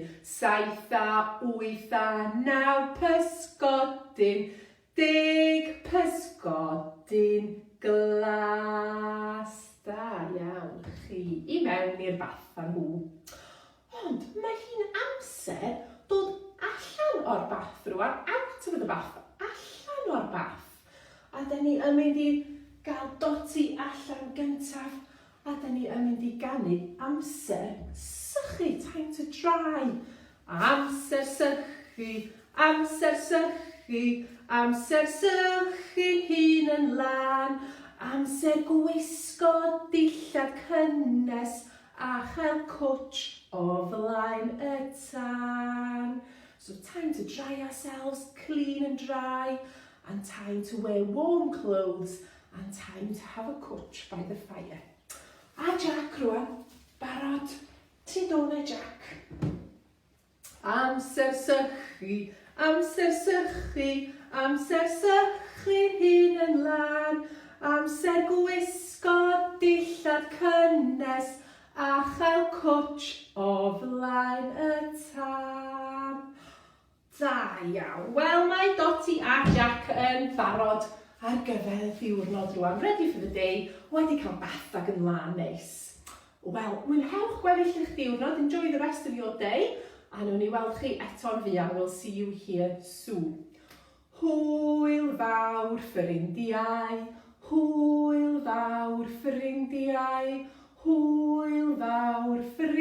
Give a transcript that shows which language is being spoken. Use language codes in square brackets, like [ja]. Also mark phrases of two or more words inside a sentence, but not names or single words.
[cy] 7 a 8 a 9 pysgodyn. 10 pysgodyn glas. Da iawn chi. I mewn i'r bath â nhw. Ond mae hi'n amser dod allan o'r bath rwan. [en] Out of the bath. [cy] Allan o'r bath. A da ni yn mynd i gael Doti allan gyntaf. A da ni yn mynd i ganu amser sychu, [en] time to dry. [cy] Amser sychu, amser sychu, amser sychu hun yn lan. Amser gwisgo dillad cynnes a chael cwtch o flaen y tân. [en] So time to dry ourselves, clean and dry, and time to wear warm clothes, and time to have a cwtch by the fire. [cy] A Jack rwan, barod, ti'n dod e Jack? Amser sychu, amser sychu, amser sychu hun yn lan. Amser gwisgo dillad cynnes a chael cwtch o flaen y tân. Da iawn. Wel, mae Doti a Jack yn barod ar gyfer y ddiwrnod rwan. [en] Ready for the day. [cy] Wedi cael bath ac yn lan neis. Wel, mwynhewch gweddill eich diwrnod. [en] Enjoy the rest of your day. [cy] A nhw'n i weld chi eto'n fuan. [en] We'll see you here soon. [cy] Hwyl fawr ffrindiau. Hwyl fawr ffrindiau. Hwyl fawr